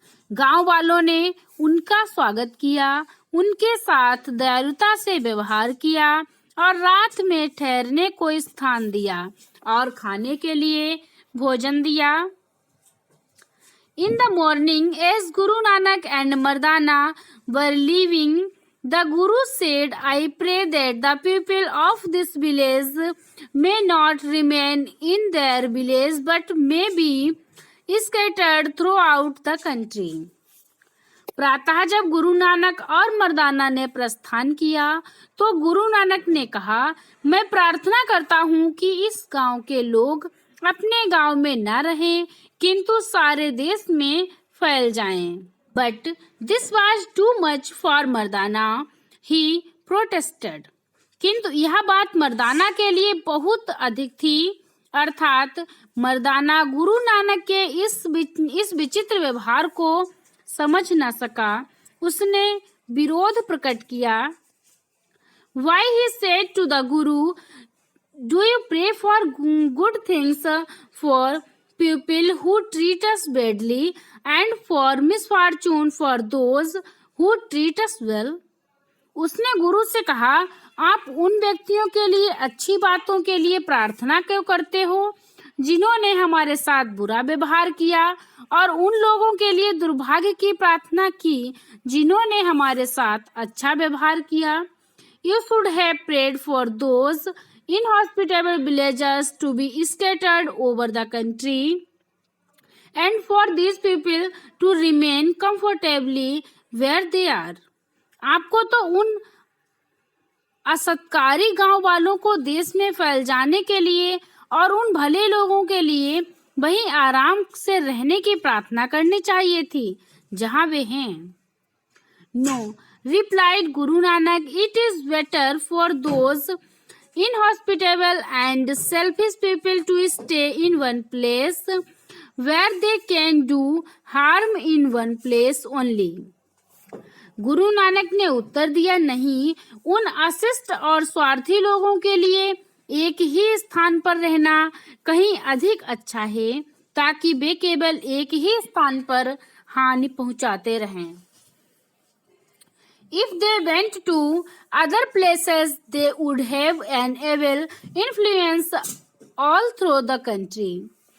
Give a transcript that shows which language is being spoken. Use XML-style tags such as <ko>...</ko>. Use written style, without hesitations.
<hi>गांव वालों ने उनका स्वागत किया, उनके साथ दयालुता से व्यवहार किया और रात में ठहरने को स्थान दिया और खाने के लिए भोजन दिया।</hi> <en>In the morning, as Guru Nanak and Mardana were leaving, the Guru said, I pray that the people of this village may not remain in their village but may be scattered throughout the country।</en> <hi>प्रातः जब गुरु नानक और मर्दाना ने प्रस्थान किया तो गुरु नानक ने कहा, मैं प्रार्थना करता हूँ कि इस गांव के लोग अपने गांव में न रहें किंतु सारे देश में फैल जाएं।</hi> <en>But this was too much for Mardana, he protested।</en> <hi>किंतु यह बात मर्दाना के लिए बहुत अधिक थी, अर्थात मर्दाना गुरु नानक के इस विचित्र व्यवहार को समझ न सका। उसने विरोध प्रकट किया।</hi> <en>Why he said to the Guru, do you pray for good things for people who treat us badly and for misfortune for those who treat us well।</en> <hi>उसने गुरु से कहा, आप उन व्यक्तियों के लिए अच्छी बातों के लिए प्रार्थना क्यों करते हो जिन्होंने हमारे साथ बुरा व्यवहार किया और उन लोगों के लिए दुर्भाग्य की प्रार्थना की जिन्होंने हमारे साथ अच्छा व्यवहार किया।</hi> <en>You should have prayed for those inhospitable villagers to be scattered over the country and for these people to remain comfortably where they are।</en> <hi>आपको तो उन असत्कारी गांव वालों को देश में फैल जाने के लिए और उन भले लोगों के लिए वहीं आराम से रहने की प्रार्थना करनी चाहिए थी जहां वे हैं।</hi> <en>No, replied Guru Nanak, it is better for those inhospitable and selfish people to stay in one place where they can do harm in one place only.</en> <hi>Guru Nanak ने उत्तर दिया, नहीं, उन अशिष्ट और स्वार्थी लोगों के लिए एक ही स्थान पर रहना कहीं अधिक अच्छा है ताकि वे केवल एक ही स्थान पर हानि पहुंचाते रहें।</hi> <en>If they went to other places, they would have an evil influence all through the country.</en>